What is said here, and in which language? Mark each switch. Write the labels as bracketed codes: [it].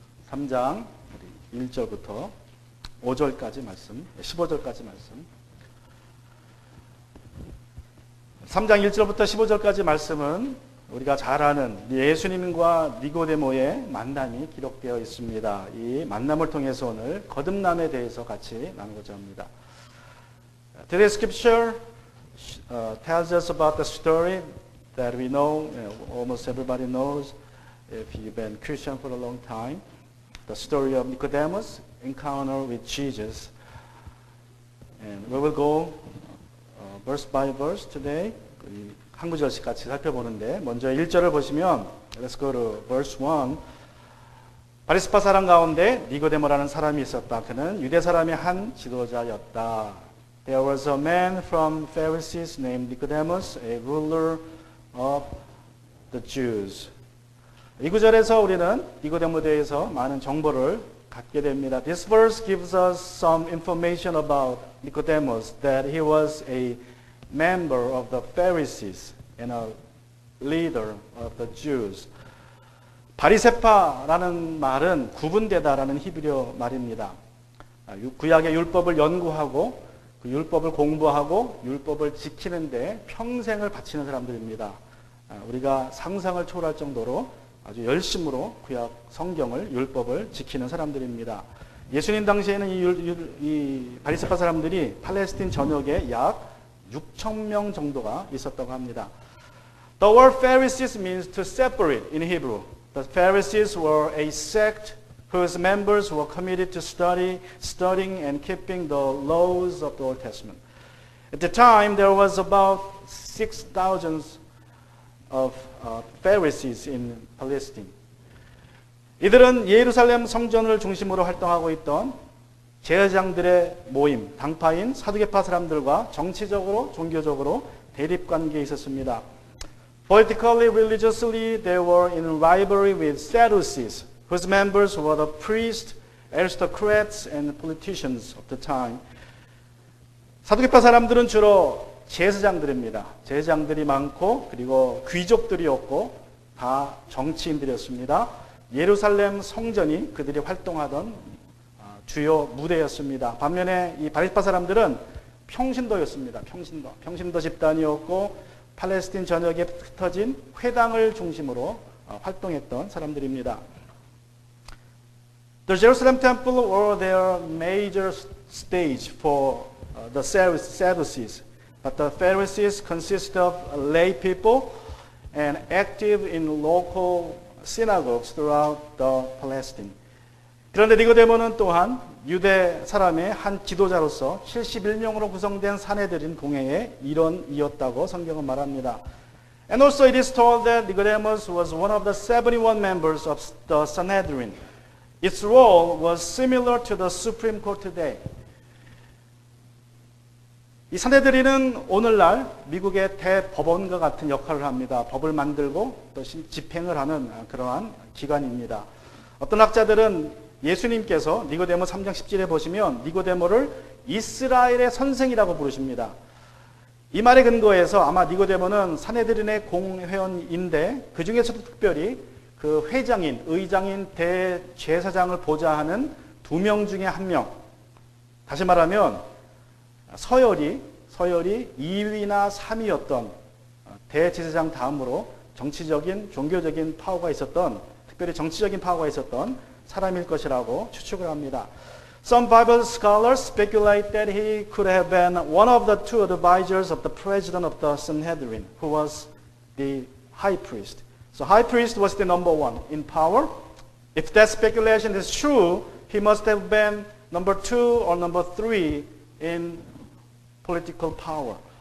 [ko] 3장 1절부터 5절까지 말씀, 15절까지 말씀. 3장 1절부터 15절까지 말씀은 우리가 잘 아는 예수님과 니고데모의 만남이 기록되어 있습니다. 이 만남을 통해서 오늘 거듭남에 대해서 같이 나누고자 합니다. [en] Today's scripture tells us about the story that we know, almost everybody knows if you've been Christian for a long time. The story of Nicodemus' encounter with Jesus. And we will go verse by verse today. [ko] 한 구절씩 같이 살펴보는데 먼저 1절을 보시면 [en] Let's go to verse 1. [ko] 바리새파 사람 가운데 니고데모라는 사람이 있었다. 그는 유대 사람의 한 지도자였다. [en] There was a man from Pharisees named Nicodemus, a ruler of the Jews. [ko] 이 구절에서 우리는 니고데모에 대해서 많은 정보를 갖게 됩니다. [en] This verse gives us some information about Nicodemus, that he was a member of the Pharisees and a leader of the Jews. [ko] 바리새파라는 말은 구분되다라는 히브리어 말입니다. 구약의 율법을 연구하고 그 율법을 공부하고 율법을 지키는데 평생을 바치는 사람들입니다. 우리가 상상을 초월할 정도로 아주 열심으로 구약 성경을 율법을 지키는 사람들입니다. 예수님 당시에는 이 바리새파 사람들이 팔레스틴 전역에 약 6,000명 정도가 있었다고 합니다. [en] The word Pharisees means to separate in Hebrew. The Pharisees were a sect whose members were committed to studying and keeping the laws of the Old Testament. At the time, there was about 6,000 of Pharisees in Palestine. [ko] 이들은 예루살렘 성전을 중심으로 활동하고 있던 제사장들의 모임, 당파인 사두개파 사람들과 정치적으로, 종교적으로 대립관계에 있었습니다. [en] Politically, religiously, they were in rivalry with Sadducees, whose members were the priests, aristocrats, and politicians of the time. [ko] 사두개파 사람들은 주로 제사장들입니다. 제사장들이 많고 그리고 귀족들이었고 다 정치인들이었습니다. 예루살렘 성전이 그들이 활동하던 주요 무대였습니다. 반면에 이 바리새파 사람들은 평신도였습니다. 평신도 집단이었고 팔레스틴 전역에 흩어진 회당을 중심으로 활동했던 사람들입니다. [en] The Jerusalem temple were their major stage for the Sadducees, but the Pharisees consist of lay people and active in local synagogues throughout the Palestine. [ko] 그런데 니고데모는 또한 유대 사람의 한 지도자로서 71명으로 구성된 사내들인 공회의 일원이었다고 성경은 말합니다. [en] And also it is told that Nicodemus was one of the 71 members of the Sanhedrin. Its role was similar to the Supreme Court today. [ko] 이 산헤드린은 오늘날 미국의 대법원과 같은 역할을 합니다. 법을 만들고 또 집행을 하는 그러한 기관입니다. 어떤 학자들은 예수님께서 니고데모 3장 10절에 보시면 니고데모를 이스라엘의 선생이라고 부르십니다. 이 말에 근거해서 아마 니고데모는 산헤드린의 공회원인데 그 중에서도 특별히 그 회장인, 의장인, 대제사장을 보좌하는 2명 중에 1명. 다시 말하면 서열이 2위나 3위였던 대제사장 다음으로 정치적인, 종교적인 파워가 있었던, 특별히 정치적인 파워가 있었던 사람일 것이라고 추측을 합니다. [en] Some Bible scholars speculate that he could have been one of the two advisors of the president of the Sanhedrin, who was the high priest. So high priest was the number one in power. If that speculation is true, he must have been number 2 or number 3 in political power.